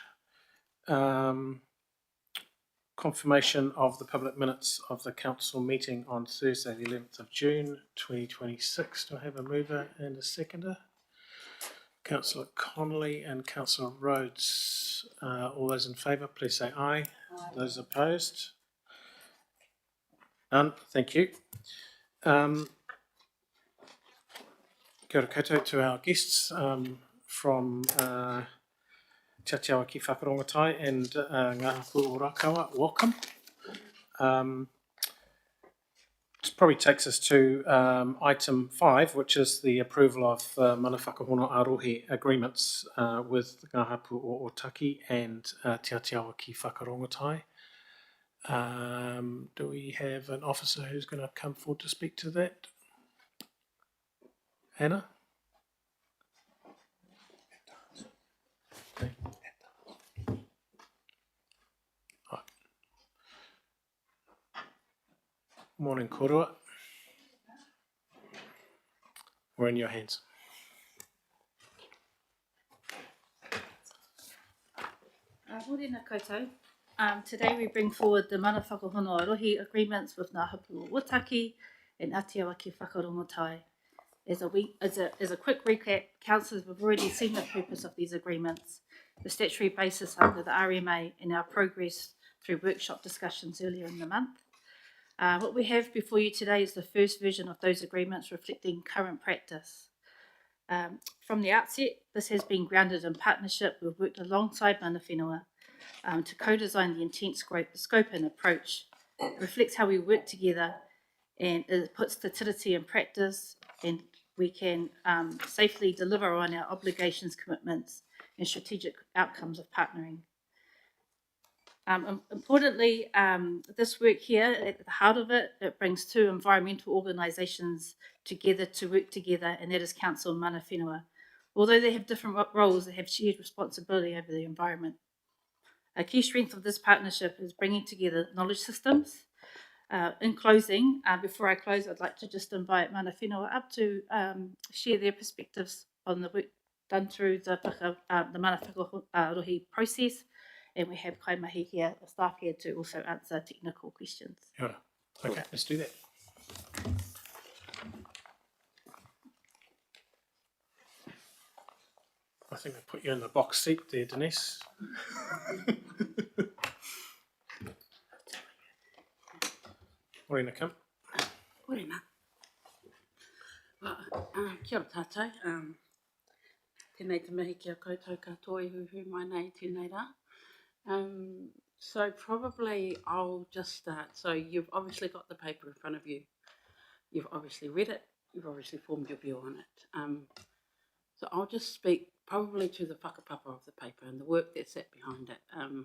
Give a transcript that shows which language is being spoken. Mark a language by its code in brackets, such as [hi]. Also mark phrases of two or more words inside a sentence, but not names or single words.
[en] Confirmation of the public minutes of the council meeting on Thursday the 11th of June 2026. Do I have a mover and a seconder? Councillor Connolly and Councillor Rhodes. All those in favour, please say aye. Aye. Those opposed? None, thank you. [mi] Kia ora koutou [en] to our guests from Te Atiawa ki Whakarongotai and Ngā Hapu o Rākawa, welcome. This probably takes us to item 5, which is the approval of [mi] mana whakahono arohi [en] agreements with Ngā Hapu o Otaki and Te Atiawa ki Whakarongotai. Do we have an officer who's going to come forward to speak to that? Hannah? Okay. Morning, Korua. We're in your hands. [mi] Morena koutou. [en] Today we bring forward the [mi] mana whakahono arohi [en] agreements with Ngā Hapu o Otaki and Atiawa ki Whakarongotai. As a quick recap, councillors have already seen the purpose of these agreements, the statutory basis under the RMA, and our progress through workshop discussions earlier in the month. What we have before you today is the first version of those agreements reflecting current practice. From the outset, this has been grounded in partnership. We've worked alongside [mi] mana whenua [en] to co-design the intent, scope and approach. It reflects how we work together, and it puts the tiriti in practice, and we can safely deliver on our obligations, commitments and strategic outcomes of partnering. Importantly, this work here, at the heart of it, it brings two environmental organisations together to work together, and that is Council and [mi] mana whenua. [en] Although they have different roles, they have shared responsibility over the environment. A key strength of this partnership is bringing together knowledge systems. In closing, before I close, I'd like to just invite [mi] mana whenua [en] up to share their perspectives on the work done through the [mi] mana whakarohi [en] process. And we have kaimahi here, the staff here, to also answer technical questions. Yeah. Okay, let's do that. I think I put you in the box seat there, Denise. [mi] Morena Kim. Morena. Kia ora tātou. Tēnei te mihi kia koutou katoa I huhu mai nei tēnei rā. [en] So probably I'll just start. So you've obviously got the paper in front of you. You've obviously read it. You've obviously formed your view on it. So I'll just speak probably to the whakapapa of the paper and the work that's sat behind it.